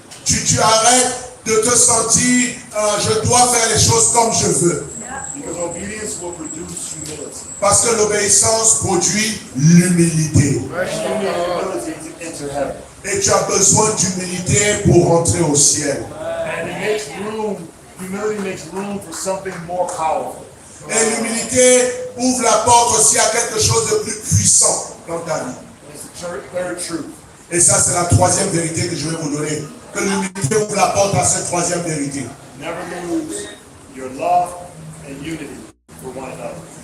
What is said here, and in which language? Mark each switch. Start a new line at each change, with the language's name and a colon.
French: Tu arrêtes de te sentir, je dois faire les choses comme je veux.
English: Because obedience will produce humility.
French: Parce que l'obéissance produit l'humilité.
English: Humility to enter heaven.
French: Et tu as besoin d'humilité pour rentrer au ciel.
English: And humility makes room for something more powerful.
French: Et l'humilité ouvre la porte aussi à quelque chose de plus puissant dans ta vie.
English: It's the third truth.
French: Et ça, c'est la troisième vérité que je vais vous donner. Que l'humilité ouvre la porte à cette troisième vérité.
English: Never lose your love and unity for one another.